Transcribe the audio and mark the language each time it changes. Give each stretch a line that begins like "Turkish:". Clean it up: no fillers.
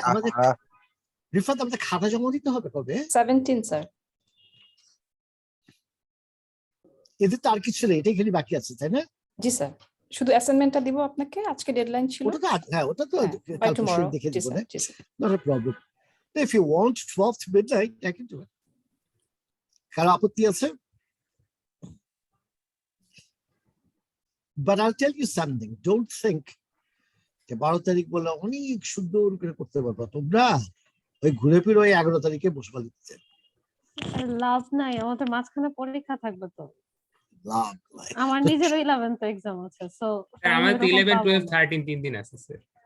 Bangla: আমাদের রিফাত আমাদের খাতা জমা দিতে হবে কবে? 17 স্যার। এদের তো আর কিছু নেই, এটাই খালি বাকি আছে তাই না? জি স্যার, শুধু অ্যাসাইনমেন্টটা দিব আপনাকে, আজকে ডেডলাইন ছিল। ওটা তো হ্যাঁ, ওটা তো দেখে দিব না, not a problem.
English: If you want 12th midnight, I can do it.
Bangla: কারো আপত্তি আছে?
English: But I'll tell you something. Don't think
Bangla: যে 12 তারিখ বলে অনেক সুন্দর করে করতে পারবা তোমরা। ওই ঘুরে ফিরে ওই 11 তারিখে বসবা লিখতে। লাভ নাই, আমাদের মাঝখানে পরীক্ষা থাকবে তো। লাভ নাই। আমার নিজেরও 11th এক্সাম আছে, সো আমার তো 11 12 13 3 দিন আছে স্যার।